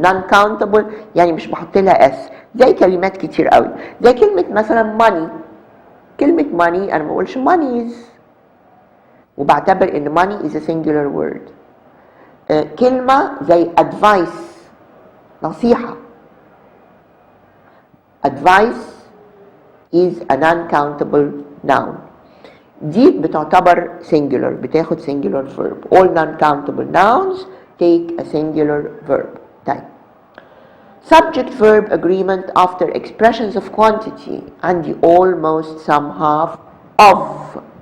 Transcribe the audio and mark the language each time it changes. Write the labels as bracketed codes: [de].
[ar] non-countable يعني مش بحط لها s. زي كلمات كتير قوي، زي كلمة مثلا money. كلمة money أنا ما بقولش monies، وبعتبر ان [en] money is a singular word. [ar] كلمة زي advice، نصيحة. [en] advice is a non-countable noun. [ar] دي بتعتبر singular، بتاخد singular verb. [en] all non-countable nouns take a singular verb. طيب subject verb agreement after expressions of quantity عندي almost, some, half, of.